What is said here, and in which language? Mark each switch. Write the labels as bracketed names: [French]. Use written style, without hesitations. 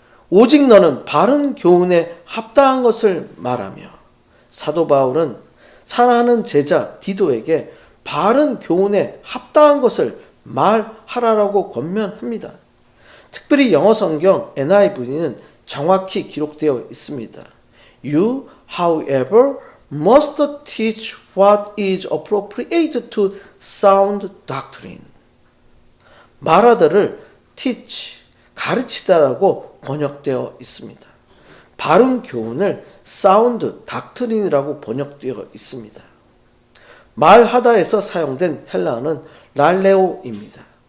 [Korean] 오직 너는 바른 교훈에 합당한 것을 말하며 사도 바울은 사랑하는 제자 디도에게 바른 교훈에 합당한 것을 말하라고 권면합니다. 특별히 영어 성경 NIV는 정확히 기록되어 있습니다. [English] You, however, must teach what is appropriate to sound doctrine. [Korean] 말하다를 teach, 가르치다라고 번역되어 있습니다. 바른 교훈을 sound doctrine이라고 번역되어 있습니다. 말하다에서 사용된 헬라어는 랄레오입니다.